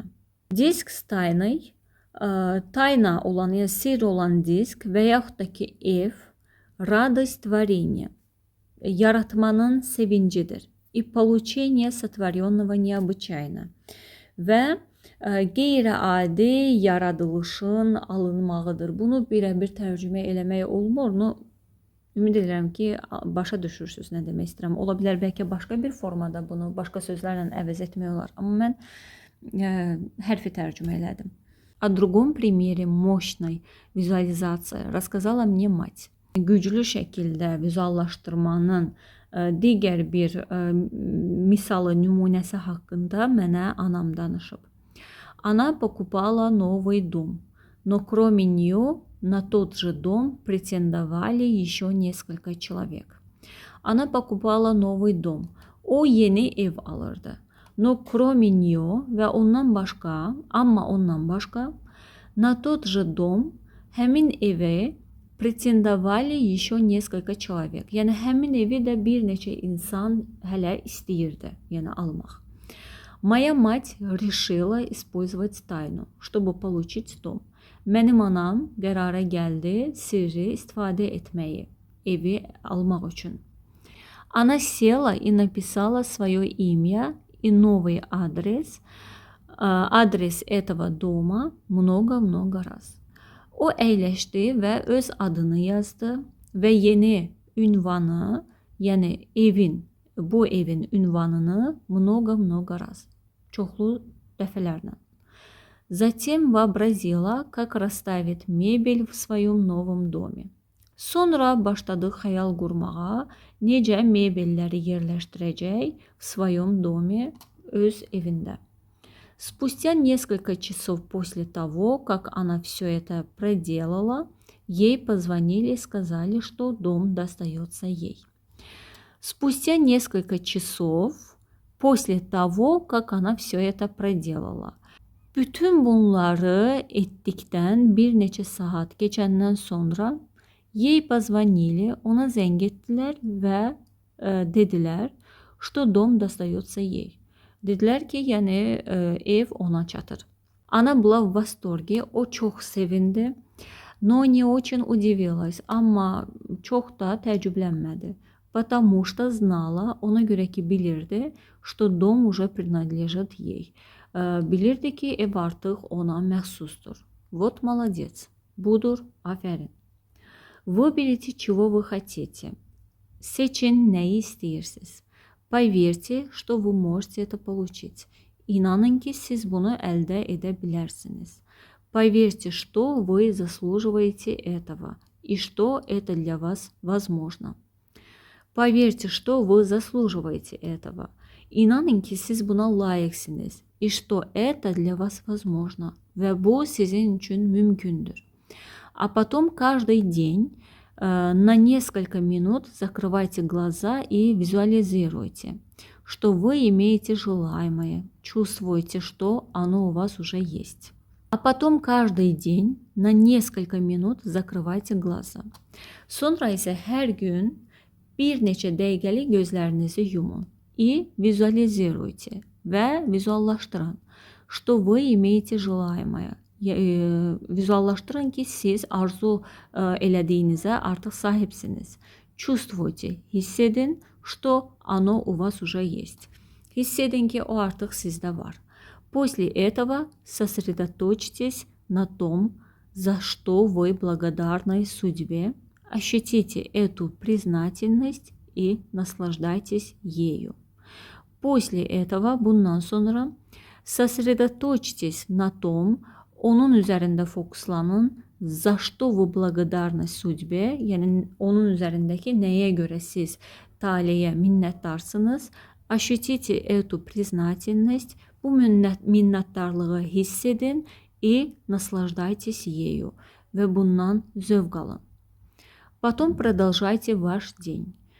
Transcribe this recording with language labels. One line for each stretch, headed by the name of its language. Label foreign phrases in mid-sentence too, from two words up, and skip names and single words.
Russian: Диск с тайной,
Azerbaijani: tayna olan, yəni sir olan disk və yaxud da ki ev,
Russian: радость творения,
Azerbaijani: yaratmanın sevincidir.
Russian: И получение сотворенного необычайно.
Azerbaijani: Və qeyri-adi yaradılışın alınmağıdır. Bunu birə-bir tərcümə eləmək olmur. Ümid edirəm ki, başa düşürsünüz nə demək istəyirəm. Ola bilər bəlkə başqa bir formada bunu başqa sözlərlə əvəz etmək olar. Amma mən hərfi tərcümə elədim.
Russian: О другом примере mощной визуализации рассказала мне мать.
Azerbaijani: Güclü şəkildə vizuallaşdırmanın digər bir misalı, nümunəsi haqqında mənə anam danışıb.
Russian: Она покупала новый дом, но кроме нее на тот же дом претендовали еще несколько человек. Она покупала новый дом.
Azerbaijani: O yeni ev alırdı.
Russian: Но кроме нее
Azerbaijani: ve ondan başka, ama ondan başka,
Russian: на тот же дом,
Azerbaijani: həmin evə
Russian: претендовали еще несколько человек.
Azerbaijani: Yəni həmin evi də bir neçə insan hələ istəyirdi, yəni almaq.
Russian: Моя мать решила использовать тайну, чтобы получить дом.
Azerbaijani: Mənim anam qərara gəldi sirri istifadə etməyi, evi almaq üçün.
Russian: Она села и написала свое имя и новый адрес, адрес этого дома много-много раз.
Azerbaijani: O əyləşdi və öz adını yazdı və yeni ünvanı, yəni bu evin ünvanını
Russian: много-много раз,
Azerbaijani: çoxlu dəfələrlə.
Russian: Затем вообразила, как расставит мебель в своем новом доме.
Azerbaijani: Sonra başladı xəyal qurmağa, necə mebelləri yerləşdirəcək
Russian: в своем доме,
Azerbaijani: öz evində.
Russian: Спустя несколько часов после того, как она все это проделала, ей позвонили и сказали, что дом достается ей. Спустя несколько часов после того, как она все это проделала.
Azerbaijani: Bütün bunları etdikdən bir neçə saat keçəndən sonra
Russian: ей позвонили,
Azerbaijani: ona zəng etdilər və dedilər,
Russian: что дом достается ей.
Azerbaijani: Dedilər ki, yəni ev ona çatır.
Russian: Она была в восторге,
Azerbaijani: o çox sevindi.
Russian: Но не очень удивилась,
Azerbaijani: amma çox da təəccüblənmədi.
Russian: Потому что знала,
Azerbaijani: ona görə ki bilirdi,
Russian: что дом уже принадлежит ей.
Azerbaijani: Bilirdi ki ev artıq ona məxsusdur.
Russian: Вот молодец.
Azerbaijani: Budur, aferin.
Russian: Выберите, чего вы хотите.
Azerbaijani: Seçin nəyi istəyirsiniz.
Russian: Поверьте, что вы можете это получить.
Azerbaijani: İnanın ki siz bunu əldə edə bilərsiniz.
Russian: Поверьте, что вы заслуживаете этого и что это для вас возможно. Поверьте, что вы заслуживаете этого.
Azerbaijani: İnanın ki siz buna layiqsiniz.
Russian: И что это для вас возможно.
Azerbaijani: Və bu sizin üçün mümkündür.
Russian: А потом каждый день на несколько минут закрывайте глаза и визуализируйте, что вы имеете желаемое, чувствуете, что оно у вас уже есть. А потом каждый день на несколько минут закрывайте глаза.
Azerbaijani: Sonra isə hər gün bir neçə dəqiqəlik gözlərinizi yumun.
Russian: И визуализируйте
Azerbaijani: və vizuallaşdırın,
Russian: что вы имеете желаемое.
Azerbaijani: Vizuallaşdırın ki siz arzu elədiyinizə artıq sahibsiniz. Чувствуйте, hiss edin,
Russian: что оно у вас уже есть.
Azerbaijani: Hiss edin ki o artıq sizdə var.
Russian: После этого сосредоточьтесь на том, за что вы благодарны судьбе. Ощутите эту признательность и наслаждайтесь ею. После этого,
Azerbaijani: bundan sonra
Russian: сосредоточьтесь на том,
Azerbaijani: onun üzərində fokuslanın,
Russian: за что вы благодарны судьбе,
Azerbaijani: yəni onun üzərindəki nəyə görə siz taleyə minnətdarsınız.
Russian: Ощутите эту признательность,
Azerbaijani: bu minnətdarlığı hiss edin
Russian: и наслаждайтесь ею
Azerbaijani: və bundan zövq alın.
Russian: Потом продолжайте ваш день.